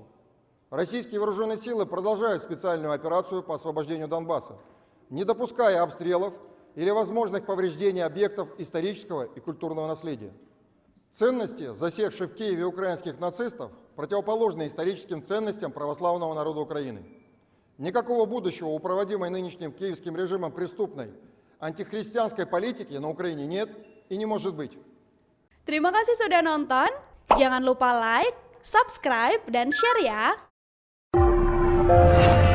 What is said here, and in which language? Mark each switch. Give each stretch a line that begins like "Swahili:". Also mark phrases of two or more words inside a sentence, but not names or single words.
Russian: Российские вооруженные силы продолжают специальную операцию по освобождению Донбасса, не допуская обстрелов или возможных повреждений объектов исторического и культурного наследия. Ценности, засевшие в Киеве украинских нацистов, противоположны историческим ценностям православного народа Украины. Никакого будущего у проводимой нынешним киевским режимом преступной антихристианской политики на Украине нет и не может быть.
Indonesian: Terima kasih sudah nonton. Jangan lupa like, subscribe, dan share ya.